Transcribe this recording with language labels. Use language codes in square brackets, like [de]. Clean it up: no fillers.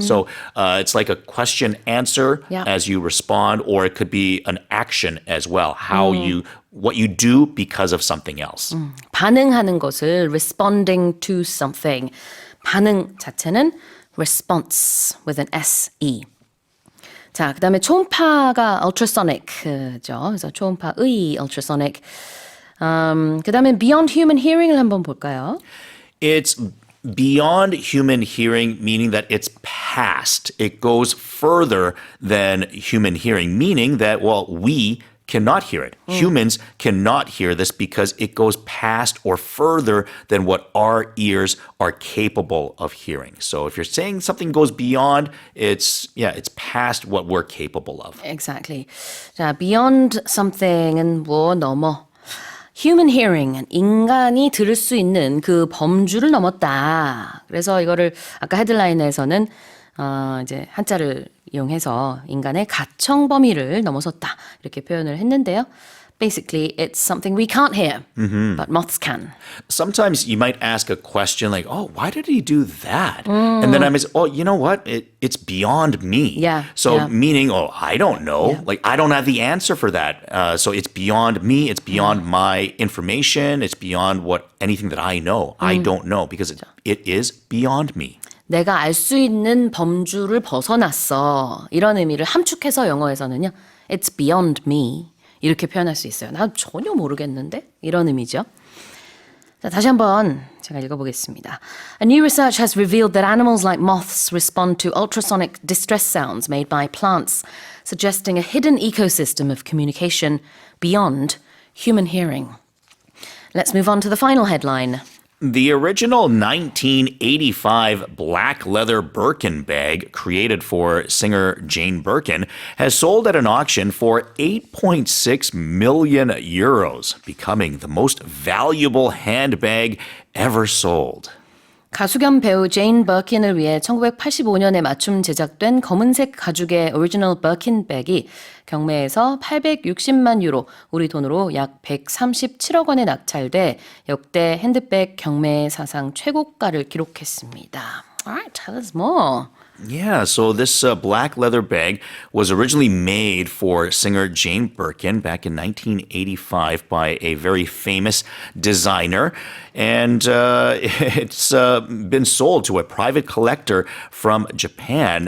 [en] So it's like a question answer as you respond, or it could be an action as well, what you do because of something else. [ko] 반응하는 것을 [en] responding to something. [ko] 반응 자체는 [en] response with an S-E. [ko] 자, 그 다음에 초음파가 ultrasonic죠. 그래서 초음파의 ultrasonic. 그 다음에 [en] beyond human hearing [ko] 을 한번 볼까요? [en] It's beyond human hearing, meaning that it's past. It goes further than human hearing, meaning that, we cannot hear it. Humans cannot hear this because it goes past or further than what our ears are capable of hearing. So if you're saying something goes beyond, it's past what we're capable of. Exactly. [ko] 자, [en] beyond something [ko] 은 넘어. [en] Human hearing [ko] 은 인간이 들을 수 있는 그 범주를 넘었다. 그래서 이거를 아까 헤드라인에서는 이제 한자를 이용해서 인간의 가청 범위를 넘어섰다. 이렇게 표현을 했는데요. [en] Basically, it's something we can't hear, but moths can. Sometimes you might ask a question like, why did he do that? And then I might say, you know what? It's beyond me. Yeah. So meaning, I don't know. Yeah. Like, I don't have the answer for that. So it's beyond me. It's beyond my information. It's beyond anything that I know. I don't know because it is beyond me. [ko] 내가 알 수 있는 범주를 벗어났어. 이런 의미를 함축해서 영어에서는요. [en] It's beyond me. [ko] 이렇게 표현할 수 있어요. 나 전혀 모르겠는데? 이런 의미죠. 자, 다시 한번 제가 읽어보겠습니다. [en] A new research has revealed that animals like moths respond to ultrasonic distress sounds made by plants, suggesting a hidden ecosystem of communication beyond human hearing. Let's move on to the final headline. The original 1985 black leather Birkin bag created for singer Jane Birkin has sold at an auction for 8.6 million euros, becoming the most valuable handbag ever sold. [ko] 가수 겸 배우 제인 버킨을 위해 1985년에 맞춤 제작된 검은색 가죽의 오리지널 버킨 백이 경매에서 860만 유로, 우리 돈으로 약 137억 원에 낙찰돼 역대 핸드백 경매 사상 최고가를 기록했습니다. [en] Alright, tell us more. Yeah, so this black leather bag was originally made for singer Jane Birkin back in 1985 by a very famous designer. And it's been sold to a private collector from Japan.